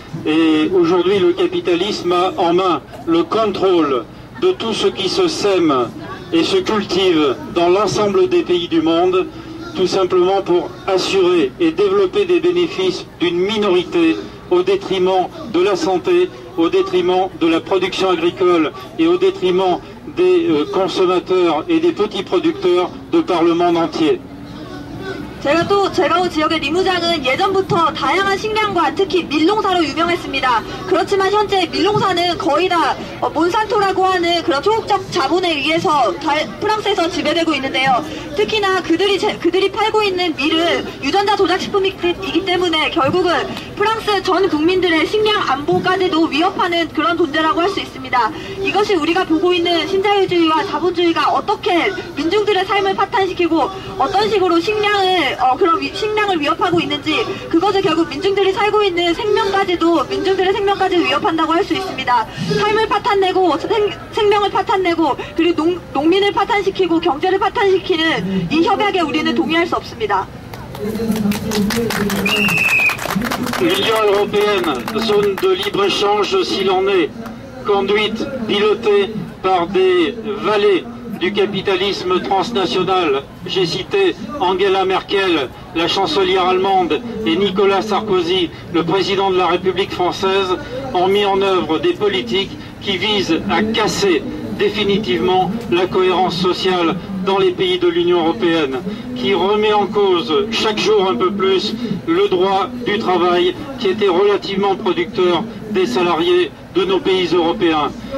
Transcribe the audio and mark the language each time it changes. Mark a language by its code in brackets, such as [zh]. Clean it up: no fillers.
[fr] Et aujourd'hui, le capitalisme a en main le contrôle de tout ce qui se sème et se cultive dans l'ensemble des pays du monde, tout simplement pour assurer et développer des bénéfices d'une minorité au détriment de la santé, au détriment de la production agricole et au détriment des consommateurs et des petits producteurs de par le monde entier. [ko] 제가 온 지역의 리무장은 예전부터 다양한 식량과 특히 밀농사로 유명했습니다. 그렇지만 현재 밀농사는 거의 다 몬산토라고 하는 그런 초국적 자본에 의해서 프랑스에서 지배되고 있는데요. 특히나 그들이 팔고 있는 밀은 유전자 조작식품이기 때문에 결국은 프랑스 전 국민들의 식량 안보까지도 위협하는 그런 존재라고 할 수 있습니다. 이것이 우리가 보고 있는 신자유주의와 자본주의가 어떻게 민중들의 삶을 파탄시키고 어떤 식으로 식량을 위협하고 있는지, 그것을 결국 민중들이 살고 있는 민중들의 생명까지 위협한다고 할 수 있습니다. 삶을 파탄내고 생명을 파탄내고 그리고 농민을 파탄시키고 경제를 파탄시키는 이 협약에 우리는 동의할 수 없습니다. [fr] L'Union européenne, zone de libre-échange s'il en est, conduite, pilotée par des valets du capitalisme transnational. J'ai cité Angela Merkel, la chancelière allemande, et Nicolas Sarkozy, le président de la République française, ont mis en œuvre des politiques qui visent à casser définitivement la cohérence sociale dans les pays de l'Union européenne, qui remet en cause chaque jour un peu plus le droit du travail qui était relativement producteur des salariés de nos pays européens.